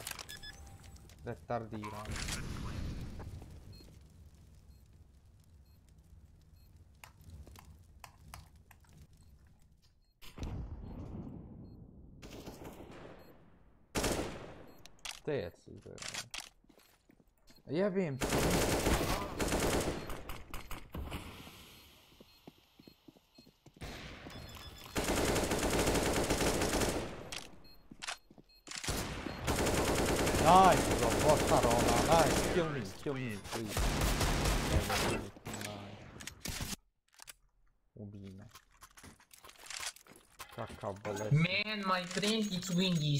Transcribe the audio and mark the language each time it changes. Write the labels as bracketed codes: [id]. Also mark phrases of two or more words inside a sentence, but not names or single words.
[sr] Retardiran. Tec izgleda. Jebim. [en] Nice, bro. What's that all now? Nice. Kill me, please. [sr] Ubij me. Kakav bolest. [en] Man, my friend, it's windy.